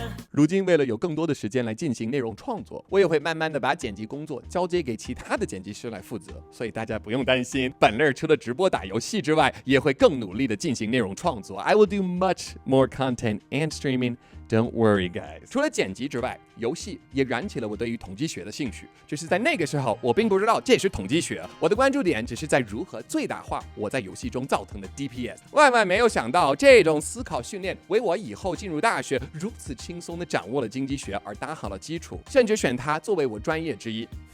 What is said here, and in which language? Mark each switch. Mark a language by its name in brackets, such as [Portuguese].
[Chinese] 如今为了有更多的时间来进行内容创作，我也会慢慢的把剪辑工作交接给其他的剪辑师来负责，所以大家不用担心，本乐除了直播打游戏之外，也会更努力的进行内容创作。 [English] I will do much more content and streaming. Don't worry, guys. [Chinese] 除了剪辑之外，游戏也燃起了我对于统计学的兴趣。只是在那个时候，我并不知道这是统计学，我的关注点只是在如何最大化我在游戏中造成的 DPS。万万没有想到，这种思考训练为我以后进入大学如此轻松地掌握了经济学而打好了基础，甚至选它作为我专业之一。